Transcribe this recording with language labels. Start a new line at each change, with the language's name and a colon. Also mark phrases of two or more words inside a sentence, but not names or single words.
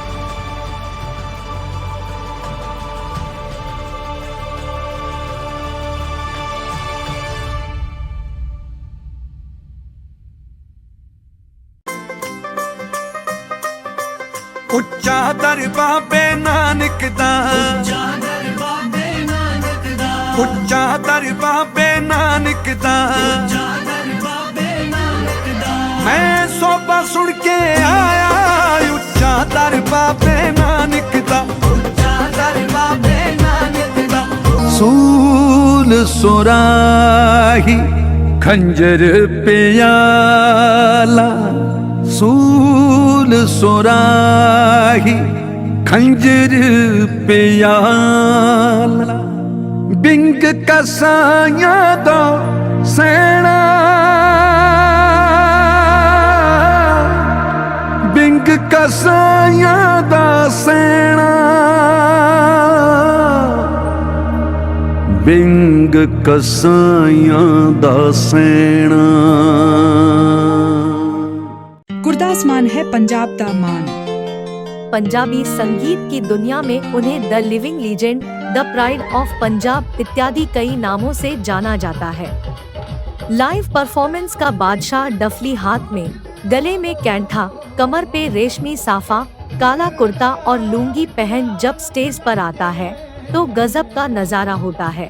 Punjabi: ਉੱਚਾ ਦਰ ਬਾਬੇ ਨਾਨਕ ਦਾ, ਉੱਚਾ ਦਰ ਬਾਬੇ ਨਾਨਕ ਦਾ, ਮੈਂ ਸੋਭਾ ਸੁਣ ਕੇ ਆਇਆ ਉੱਚਾ ਦਰ ਬਾਬੇ ਨਾਨਕ ਦਾ, ਉੱਚਾ ਦਰ ਬਾਬੇ ਨਾਨਕ ਦਾ। ਸੂਲ ਸੁਰਾਹੀ ਖੰਜਰ ਪਿਆਲਾ, ਸੂਲ ਸੁਰਾਹੀ ਖੰਜਰ ਪਿਆਲਾ, ਬਿੰਗ ਕਸਾਇਆ ਦੋ ਸੈਣਾ, ਬਿੰਗ ਕਸਾਇਆ ਦਾ ਸੈਣਾ, ਬਿੰਗ ਕਸਾਈਆਂ ਦਾ ਸੈਣਾ। ਗੁਰਦਾਸ ਮਾਨ ਹੈ ਪੰਜਾਬ ਦਾ ਮਾਨ।
Hindi: पंजाबी संगीत की दुनिया में उन्हें
English: The Living Legend, The Pride of Punjab
Hindi: इत्यादि कई नामों से जाना जाता है।
English: live performance
Hindi: का बादशाह डफली हाथ में, गले में कैंठा, कमर पे रेशमी साफा, काला कुर्ता और लुंगी पहन जब स्टेज पर आता है तो गजब का नजारा होता है।